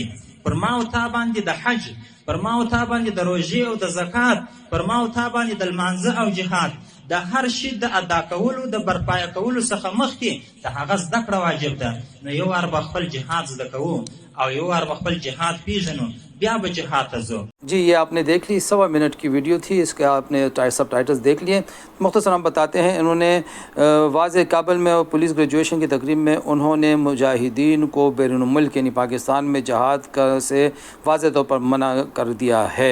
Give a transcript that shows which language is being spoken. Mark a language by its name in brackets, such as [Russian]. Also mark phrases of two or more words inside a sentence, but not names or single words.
[Pashto] پر ما او تا باندې د حج، پر ما او تا باندې د روژې او د زکات، پر ما او تا باندې د لمانځه او جهاد، د هر شي د ادا کولو د برپایه کولو څخه مخکې د هغه زده کړه واجب ده. نو یو وار به خپل جهاد زده کوو او یو وار به خپل جهاد پیژنو، بیا به جهاد ته ځو. [Urdu] جی یہ آپ نے دیکھ لی 1.25 منٹ کی ویڈیو تھی، اس کے آپ نے سب ٹائٹلز دیکھ لیے. مختصر ہم بتاتے ہیں. انہوں نے واضح کابل میں پولیس گریجویشن کی تقریب میں انہوں نے مجاہدین کو بیرون ملک یعنی پاکستان میں جہاد سے واضح طور پر منع کر دیا ہے.